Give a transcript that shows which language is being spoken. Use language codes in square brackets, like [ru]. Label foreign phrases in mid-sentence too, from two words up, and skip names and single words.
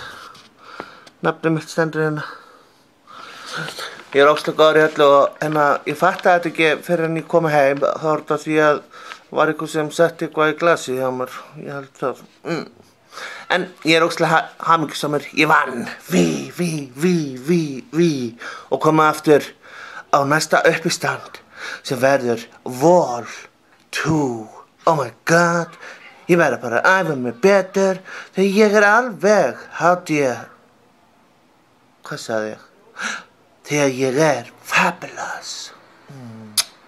[is] Nafnið mitt stendur hérna. Ég ógeðslega góður í öllu og ég fattaði þetta ekki fyrir en ég kom heim. Það var þetta því að var eitthvað sem setti eitthvað í glasið hjá mér. Ég held það. En ég ógeðslega hamingjusamur. Ég vann. Og koma aftur á næsta uppistand sem verður Vol 2. [en] Oh my god. [is] Ég verður bara að æfa mig betur þegar ég alveg hvað sagði ég? Þegar ég fabulous.